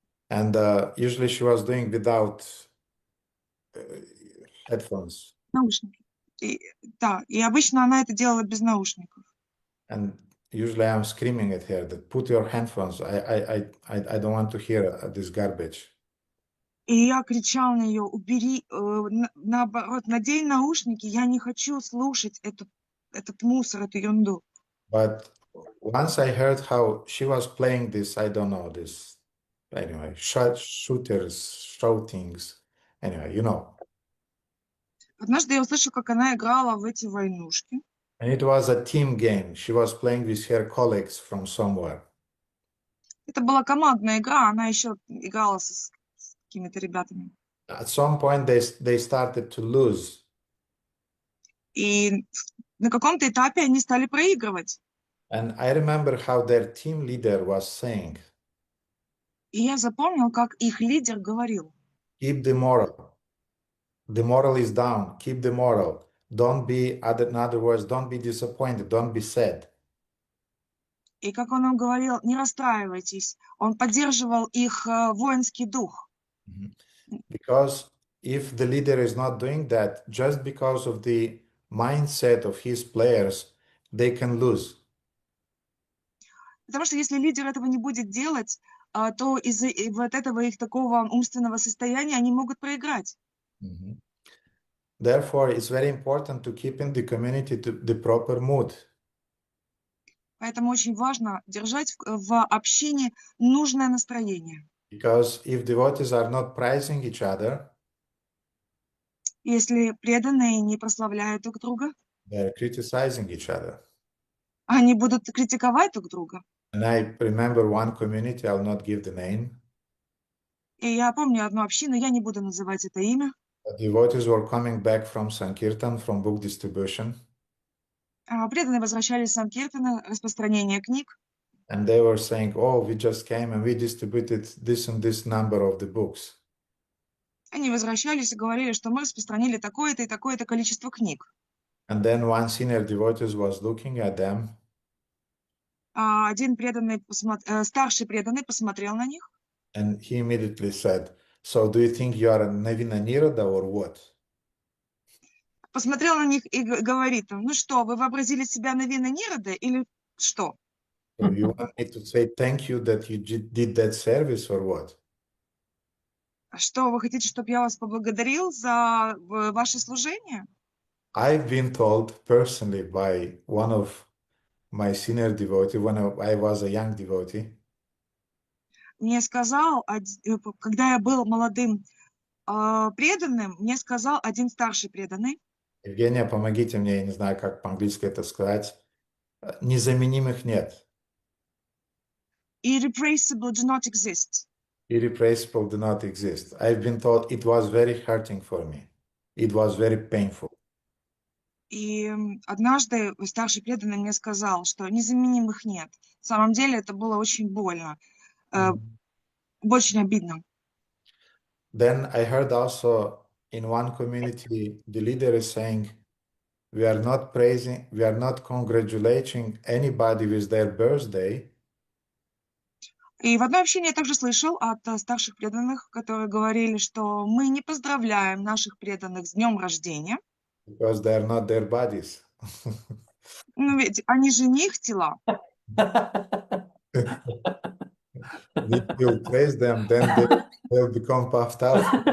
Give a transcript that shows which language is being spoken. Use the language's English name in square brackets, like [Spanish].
[English] And usually she was doing without headphones. [Russian] Наушники. Да, и обычно она это делала без наушников. [English] And usually I'm screaming at her that put your headphones. I don't want to hear this garbage. [Russian] И я кричала на нее: убери, наоборот, надень наушники, я не хочу слушать этот мусор, эту ерунду. [English] But once I heard how she was playing this, I don't know, this, anyway, shooters, shoutings, anyway, you know. [Russian] Однажды я услышала, как она играла в эти войнушки. [English] And it was a team game. She was playing with her colleagues from somewhere. [Russian] Это была командная игра, она еще играла с какими-то ребятами. [English] At some point, they started to lose. [Russian] И на каком-то этапе они стали проигрывать. [English] And I remember how their team leader was saying, [Russian] И я запомнила, как их лидер говорил: [English] keep the moral. The moral is down. Keep the moral. Don't be, in other words, don't be disappointed. Don't be sad. [Russian] И как он им говорил: не расстраивайтесь. Он поддерживал их воинский дух. [English] Because if the leader is not doing that, just because of the mindset of his players, they can lose. [Russian] Потому что если лидер этого не будет делать, то из-за вот этого их такого умственного состояния они могут проиграть. [English] Therefore, it's very important to keep in the community the proper mood. [Russian] Поэтому очень важно держать в общине нужное настроение. [English] Because if devotees are not praising each other, [Russian] Если преданные не прославляют друг друга, [English] they're criticizing each other. [Russian] они будут критиковать друг друга. [English] And I remember one community, I'll not give the name. [Russian] И я помню одну общину, я не буду называть это имя. [English] The devotees were coming back from Sankirtan, from book distribution. [Russian] Преданные возвращались с Санкиртана, распространения книг. [English] And they were saying, oh, we just came and we distributed this and this number of the books. [Russian] Они возвращались и говорили, что мы распространили такое-то и такое-то количество книг. [English] And then one senior devotee was looking at them. [Russian] Один преданный, старший преданный посмотрел на них. [English] And he immediately said, so do you think you are a Navina Nirada or what? [Russian] посмотрел на них и говорит им: ну что, вы вообразили себя Навина Нирода или что? [English] So you want me to say thank you that you did that service or what? [Russian] Что, вы хотите, чтобы я вас поблагодарил за ваше служение? [English] I've been told personally by one of my senior devotee when I was a young devotee. [Russian] Мне сказал, когда я был молодым преданным, мне сказал один старший преданный: Евгения, помогите мне, я не знаю, как по-английски это сказать. Незаменимых нет. [English] irreplaceable do not exist. Irreplaceable do not exist. I've been told it was very hurting for me. It was very painful. [Russian] И однажды старший преданный мне сказал, что незаменимых нет. На самом деле это было очень больно, очень обидно. [English] Then I heard also in one community, the leader is saying, we are not praising, we are not congratulating anybody with their birthday, [Russian] И в одной общине я также слышал от старших преданных, которые говорили, что мы не поздравляем наших преданных с днем рождения, [English] because they are not their bodies. [Russian] но ведь они же не их тела. [English] If you praise them, then they'll become puffed up.